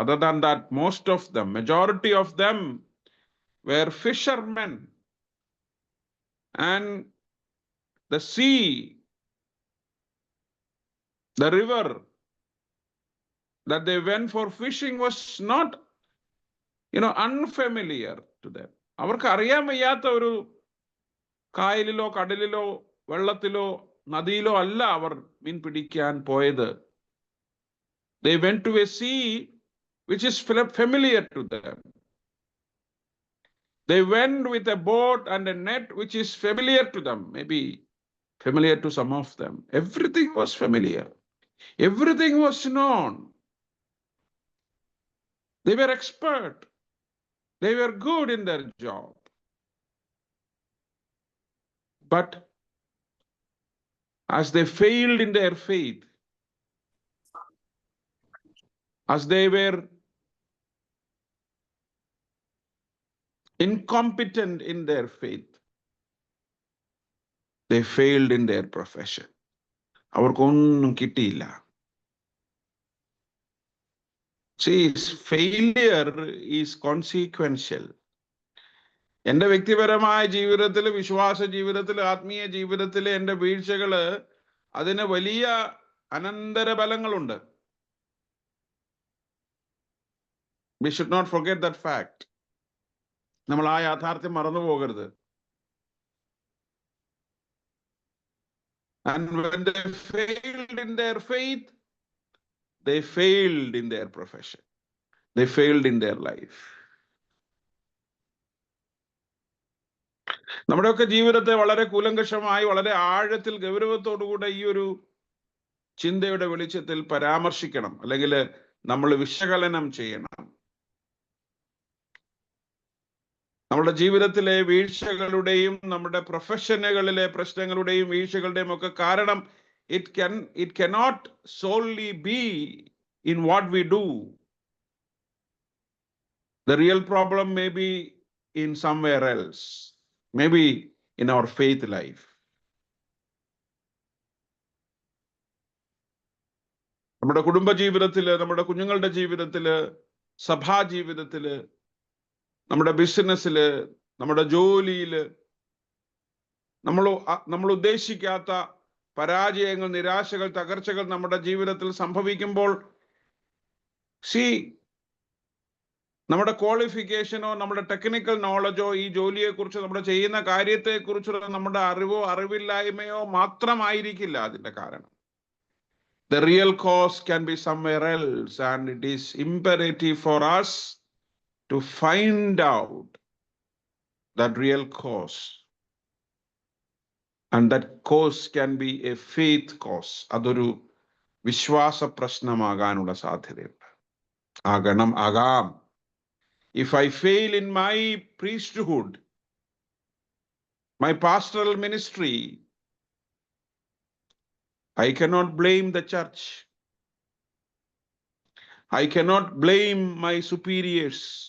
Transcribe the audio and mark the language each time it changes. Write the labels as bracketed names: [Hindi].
[English] Other than that, most of them, majority of them were fishermen. And the sea, the river that they went for fishing was not, unfamiliar to them. [Malayalam] അവർക്ക് അറിയാൻ വയ്യാത്ത ഒരു കായലിലോ കടലിലോ വെള്ളത്തിലോ നദിയിലോ അല്ല അവർ മീൻ പിടിക്കാൻ പോയത്. [English] They went to a sea which is familiar to them. They went with a boat and a net which is familiar to them, maybe familiar to some of them. Everything was familiar. Everything was known. They were expert. They were good in their job. But as they failed in their faith, as they were incompetent in their faith, they failed in their profession. [Malayalam] അവർക്കൊന്നും കിട്ടിയില്ല. [English] See, failure is consequential. [Malayalam] എൻ്റെ വ്യക്തിപരമായ ജീവിതത്തിൽ, വിശ്വാസ ജീവിതത്തിൽ, ആത്മീയ ജീവിതത്തിൽ എൻ്റെ വീഴ്ചകള് അതിന് വലിയ അനന്തരഫലങ്ങളുണ്ട്. [English] We should not forget that fact. [Malayalam] നമ്മൾ ആ യാഥാർത്ഥ്യം മറന്നു പോകരുത്. [English] And when they failed in their faith, they failed in their profession. They failed in their life. [Malayalam] നമ്മുടെയൊക്കെ ജീവിതത്തെ വളരെ കൂലങ്കഷമായി, വളരെ ആഴത്തിൽ ഗൗരവത്തോടുകൂടെ ഈ ഒരു ചിന്തയുടെ വെളിച്ചത്തിൽ പരാമർശിക്കണം, അല്ലെങ്കിൽ നമ്മൾ വിശകലനം ചെയ്യണം. നമ്മുടെ ജീവിതത്തിലെ വീഴ്ചകളുടെയും നമ്മുടെ പ്രൊഫഷനുകളിലെ പ്രശ്നങ്ങളുടെയും വീഴ്ചകളുടെയും ഒക്കെ കാരണം [English] it cannot solely be in what we do. The real problem may be in somewhere else, maybe in our faith life. [Malayalam] നമ്മുടെ കുടുംബ ജീവിതത്തില്, നമ്മുടെ കുഞ്ഞുങ്ങളുടെ ജീവിതത്തില്, സഭാ ജീവിതത്തില്, നമ്മുടെ ബിസിനസ്സില്, നമ്മുടെ ജോലിയില് നമ്മൾ ഉദ്ദേശിക്കാത്ത പരാജയങ്ങൾ, നിരാശകൾ, തകർച്ചകൾ നമ്മുടെ ജീവിതത്തിൽ സംഭവിക്കുമ്പോൾ, നമ്മുടെ ക്വാളിഫിക്കേഷനോ നമ്മുടെ ടെക്നിക്കൽ നോളജോ ഈ ജോലിയെക്കുറിച്ച്, നമ്മുടെ ചെയ്യുന്ന കാര്യത്തെക്കുറിച്ചുള്ള നമ്മുടെ അറിവോ അറിവില്ലായ്മയോ മാത്രമായിരിക്കില്ല അതിന്റെ കാരണം. [English] The real cause can be somewhere else, and it is imperative for us to find out that real cause. And that cause can be a faith cause. [Malayalam] അതൊരു വിശ്വാസ പ്രശ്നമാകാനുള്ള സാധ്യതയുണ്ട്. ആകാം. [English] If I fail in my priesthood, my pastoral ministry, I cannot blame the church. I cannot blame my superiors.